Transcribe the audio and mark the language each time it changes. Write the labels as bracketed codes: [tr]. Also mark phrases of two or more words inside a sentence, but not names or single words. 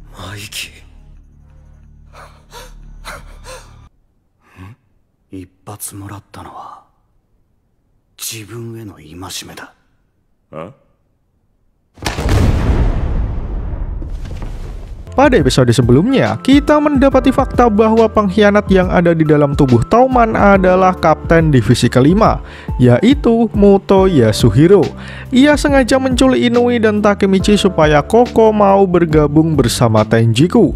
[ja] 息。一発もらったのは自分への戒めだ。 [id] Pada episode sebelumnya, kita mendapati fakta bahwa pengkhianat yang ada di dalam tubuh Tauman adalah kapten divisi kelima, yaitu Muto Yasuhiro. Ia sengaja menculik Inui dan Takemichi supaya Koko mau bergabung bersama Tenjiku.